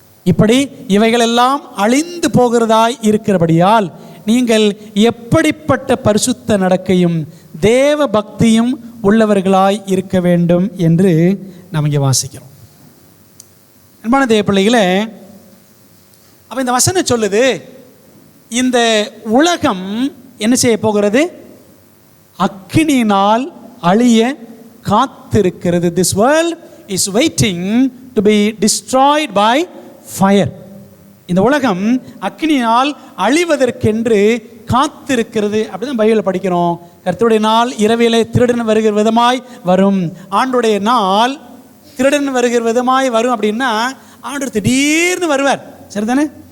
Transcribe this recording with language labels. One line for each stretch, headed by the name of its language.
Tamil: இப்படி இவைகளெல்லாம் அழிந்து போகிறதாய் இருக்கிறபடியால் நீங்கள் எப்படிப்பட்ட பரிசுத்த நடக்கையும் தேவ பக்தியும் உள்ளவர்களாய் இருக்க வேண்டும் என்று நாம் இங்கே வாசிக்கிறோம். அன்பான தேவ பிள்ளைகளே, அப்போ இந்த வசனம் சொல்லுது, இந்த உலகம் என்ன செய்ய போகிறது? அக்கினியினால் அழிய காத்திருக்கிறது.
English: This world is waiting to be destroyed by fire.
Tamil: இந்த உலகம் அக்கினியால் அழிவதற்கென்று காத்திருக்கிறது. அப்படிதான் பைபிளில் படிக்கிறோம். கர்த்தருடைய நாள் இரவிலே திருடன் வருகிற விதமாய் வரும். ஆண்டுடைய நாள் திருடன் வருகிற விதமாய் வரும் அப்படின்னா ஆண்டு திடீர்னு வருவார், சரிதானே?